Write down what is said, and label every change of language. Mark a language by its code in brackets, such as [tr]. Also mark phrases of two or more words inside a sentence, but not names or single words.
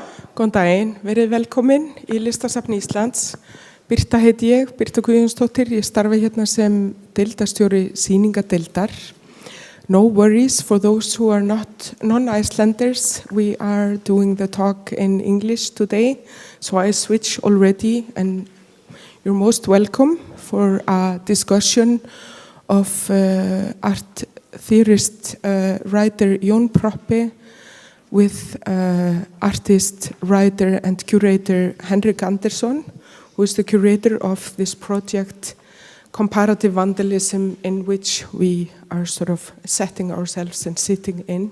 [is] Góðan daginn, verið velkomin í Listasafni Íslands. Birta heiti ég, Birta Guðjónsdóttir. Ég starfa hérna sem deildarstjóri sýningadeildar. [en] No worries for those who are not non-Icelanders. We are doing the talk in English today, so I switch already, and you're most welcome for a discussion of art theorist, writer Jón Proppé with artist, writer and curator Henrik Andersson, who is the curator of this project, Comparative Vandalism, in which we are sort of setting ourselves and sitting in.